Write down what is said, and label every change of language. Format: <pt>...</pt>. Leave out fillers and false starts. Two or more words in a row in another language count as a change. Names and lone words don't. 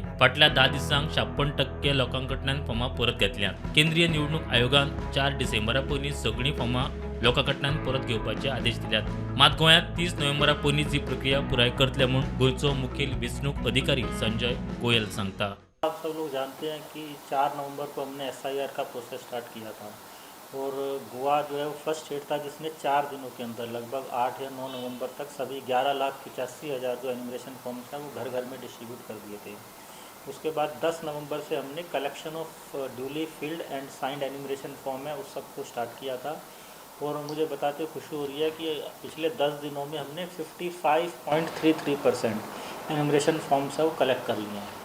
<kok>फाटल्या 10 दिसांक 56% लोकां कडल्यान फॉर्मां परत घेतल्यात। केंद्रीय निवडणूक आयोगान 4 डिसेंबरा पयलीं सगळीं फॉर्मां लोकां कडल्यान परत घेवपाचे आदेश दिल्यात। मात गोंयांत 30 नोव्हेंबरा पयलींच ही प्रक्रिया पुराय करतले म्हूण गोंयचो मुखेल वेंचणूक अधिकारी संजय गोयल सांगता।</kok> <hi>आप सब लोग जानते हैं कि 4 नवंबर को हमने SIR का</hi> <en>process start</en> <hi>किया था और गोवा जो है वो</hi> <en>first state</en> <hi>था जिसने 4 दिनों के अंदर लगभग 8 या 9 नवंबर तक सभी 11,85,000 जो</hi> <en>enumeration forms</en> <hi>हैं वो घर घर में डिस्ट्रीब्यूट कर दिए थे। उसके बाद 10 नवंबर से हमने</hi> <en>collection of duly filled and signed enumeration form</en> <hi>है उस सबको स्टार्ट किया था और मुझे बताते खुशी हो रही है कि पिछले 10 दिनों में हमने 55.33%</hi> <en>enumeration forms</en> <hi>है वो कलेक्ट कर लिए हैं।</hi>